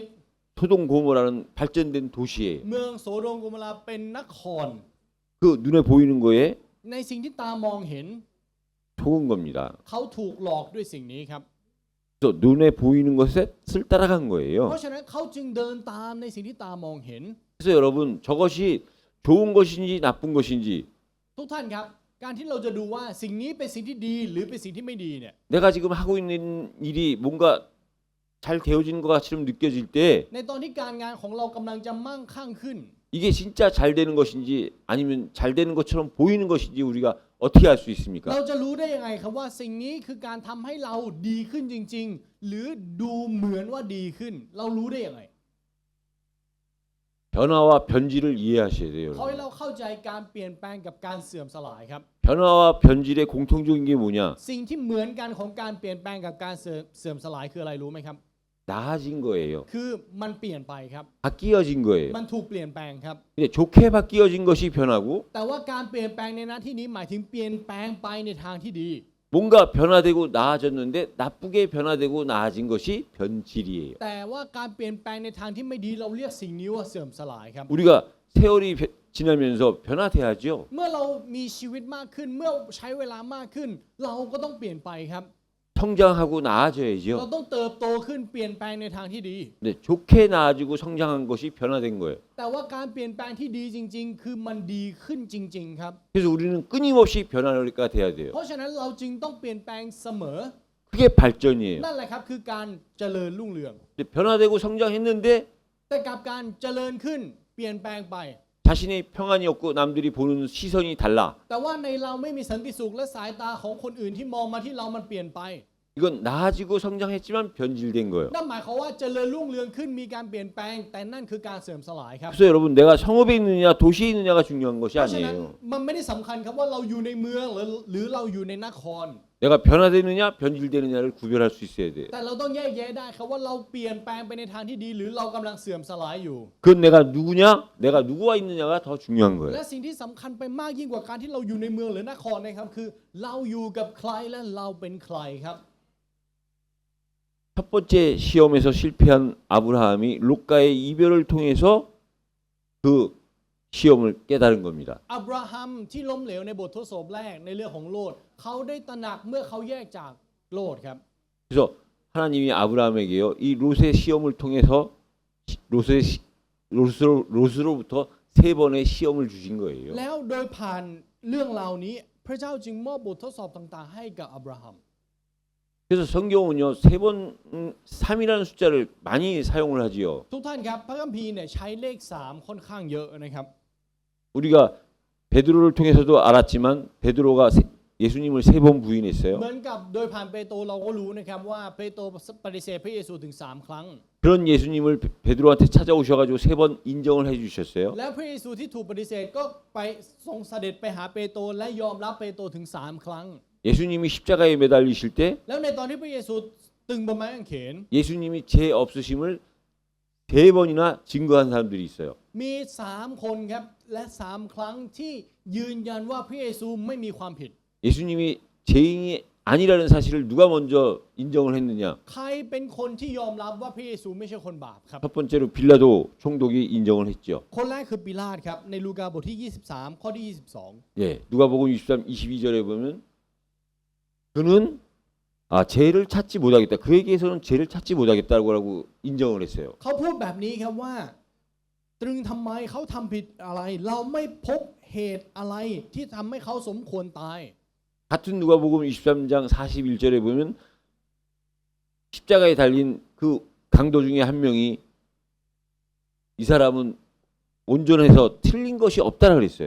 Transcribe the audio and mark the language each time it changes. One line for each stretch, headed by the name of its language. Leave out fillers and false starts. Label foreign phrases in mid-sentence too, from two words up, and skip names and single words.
Korean: 소돔 고모라는 발전된 도시예요.
Thai: ๆ เมืองโซโดมโกโมราเป็นนคร
Korean: 그 눈에 보이는 거에
Thai: ในสิ่งที่ตามองเห็น
Korean: 속은 겁니다.
Thai: เขาถูกหลอกด้วยสิ่งนี้ครับ
Korean: 그래서 눈에 보이는 것에 따라간
Thai: เพ
Korean: 거예요.
Thai: ราะฉะนั้นเขาจึงเดินตามในสิ่งที่ตามองเห็น
Korean: 그래서 여러분 저것이 좋은 것인지 나쁜 것인지
Thai: ทุกท่านครับการที่เราจะดูว่าสิ่งนี้เป็นสิ่งที่ดีหรือเป็นสิ่งที่ไม่ดีเนี่ย
Korean: 내가 지금 하고 있는 일이 뭔가 잘 되어지는 것 같이 느껴질 때
Thai: ในตอนที่การงานของเรากำลังจะมั่งคั่งขึ้น
Korean: 이게 진짜 잘 되는 것인지 아니면 잘 되는 것처럼 보이는 것인지 우리가 어떻게 알 수 있습니까?
Thai: เราจะรู้ได้ยังไงครับว่าสิ่งนี้คือการทำให้เราดีขึ้นจริง ๆ หรือดูเหมือนว่าดีขึ้น เรารู้ได้ยังไง
Korean: 변화와 변질을 이해하셔야 돼요.
Thai: ขอให้เราเข้าใจการเปลี่ยนแปลงกับการเสื่อมสลายครับ
Korean: 변화와 변질의 공통적인 게 뭐냐?
Thai: สิ่งที่เหมือนกันของการเปลี่ยนแปลงกับการเสื่อมสลายคืออะไรรู้ไหมครับ
Korean: 나아진 거예요.
Thai: คือมันเปลี่ยนไปครับ
Korean: 바뀌어진 거예요.
Thai: มันถูกเปลี่ยนแปลงครับ
Korean: 근데 좋게 바뀌어진 것이 변화고
Thai: แต่ว่าการเปลี่ยนแปลงในหน้าที่นี้หมายถึงเปลี่ยนแปลงไปในทางที่ดี
Korean: 뭔가 변화되고 나아졌는데 나쁘게 변화되고 나아진 것이 변질이에요.
Thai: แต่ว่าการเปลี่ยนแปลงในทางที่ไม่ดีเราเรียกสิ่งนี้ว่าเสื่อมสลายครับ
Korean: 우리가 세월이 지나면서 변화돼야죠.
Thai: เมื่อเรามีชีวิตมากขึ้นเมื่อใช้เวลามากขึ้น เราก็ต้องเปลี่ยนไปครับ
Korean: 성장하고
Thai: เรา
Korean: 나아져야죠.
Thai: ต้องเติบโตขึ้นเปลี่ยนแปลงในทางที่ดี
Korean: 근데 좋게 나아지고 성장한 것이 변화된 거예요.
Thai: แต่ว่าการเปลี่ยนแปลงที่ดีจริง ๆ คือมันดีขึ้นจริง ๆ ครับ
Korean: 그래서 우리는 끊임없이 변화가 돼야 돼요.
Thai: เพราะฉะนั้นเราจึงต้องเปลี่ยนแปลงเสมอ
Korean: 그게 발전이에요.
Thai: นั่นแหละครับคือการเจริญรุ่งเรือง
Korean: 근데 변화되고 성장했는데
Thai: แต่กับการเจริญขึ้นเปลี่ยนแปลงไป
Korean: 자신의 평안이 없고 남들이 보는 시선이 달라.
Thai: แต่ว่าในเราไม่มีสันติสุขและสายตาของคนอื่นที่มองมาที่เรามันเปลี่ยนไป
Korean: 이건 나아지고 성장했지만 변질된 거예요.
Thai: นั่นหมายความว่าเจริญรุ่งเรืองขึ้นมีการเปลี่ยนแปลง แต่นั่นคือการเสื่อมสลายครับ
Korean: 그래서 여러분 내가 성읍에 있느냐 도시에 있느냐가 중요한 것이
Thai: เพราะฉะนั้น
Korean: 아니에요.
Thai: มันไม่ได้สำคัญครับว่าเราอยู่ในเมืองหรือเราอยู่ในนคร
Korean: 내가 변화되느냐 변질되느냐를 구별할 수 있어야 돼요.
Thai: แต่เราต้องแยกแยะได้ครับว่าเราเปลี่ยนแปลงไปในทางที่ดี หรือเรากำลังเสื่อมสลายอยู่
Korean: 그건 내가 누구냐 내가 누구와 있느냐가 더 중요한
Thai: และ
Korean: 거예요.
Thai: สิ่งที่สำคัญไปมากยิ่งกว่าการที่เราอยู่ในเมืองหรือนครนะครับคือเราอยู่กับใครและเราเป็นใครครับ
Korean: 첫 번째 시험에서 실패한 아브라함이 롯과의 이별을 통해서 그 시험을 깨달은 겁니다.
Thai: อับราฮัมที่ล้มเหลวในบททดสอบแรกในเรื่องของโลดเขาได้ตระหนักเมื่อเขาแยกจากโลดครับ
Korean: 그래서 하나님이 아브라함에게요 이 롯의 시험을 통해서 롯으로부터 세 번의 시험을 주신 거예요.
Thai: แล้วโดยผ่านเรื่องราวนี้พระเจ้าจึงมอบบททดสอบต่างๆให้กับอับราฮัม
Korean: 그래서 성경은요, 세 번, 3이라는 숫자를 많이 사용을 하지요.
Thai: ทุกท่านครับพระคัมภีร์เนี่ยใช้เลข3ค่อนข้างเยอะนะครับ
Korean: 우리가 베드로를 통해서도 알았지만 베드로가 예수님을 세 번 부인했어요.
Thai: เหมือนกับโดยผ่านเปโตรเราก็รู้นะครับว่าเปโตรปฏิเสธพระเยซูถึง3ครั้ง
Korean: 그런 예수님을 베드로한테 찾아오셔가지고 세 번 인정을 해주셨어요.
Thai: แล้วพระเยซูที่ถูกปฏิเสธก็ไปทรงเสด็จไปหาเปโตรและยอมรับเปโตรถึง3ครั้ง
Korean: 예수님이 십자가에 매달리실 때
Thai: แล้วในตอนที่พระเยซูตึงบนไม้กางเขน
Korean: 예수님이 죄 없으심을 세 번이나 증거한 사람들이 있어요.
Thai: มี3คนครับและ3ครั้งที่ยืนยันว่าพระเยซูไม่มีความผิด
Korean: 예수님이 죄인이 아니라는 사실을 누가 먼저 인정을 했느냐?
Thai: ใครเป็นคนที่ยอมรับว่าพระเยซูไม่ใช่คนบาปครับ
Korean: 첫 번째로 빌라도 총독이 인정을 했죠.
Thai: คนแรกคือปิลาตครับในลูกาบทที่23ข้อที่22
Korean: 예, 누가복음 23, 22절에 보면 그는 죄를 찾지 못하겠다. 그에게서는 죄를 찾지 못하겠다고 인정을 했어요.
Thai: เขาพูดแบบนี้ครับว่าตรึงทำไมเขาทำผิดอะไรเราไม่พบเหตุอะไรที่ทำให้เขาสมควรตาย
Korean: 같은 누가복음 23장 41절에 보면 십자가에 달린 그 강도 중에 한 명이 이 사람은 온전해서 틀린 것이 없다라 그랬어요.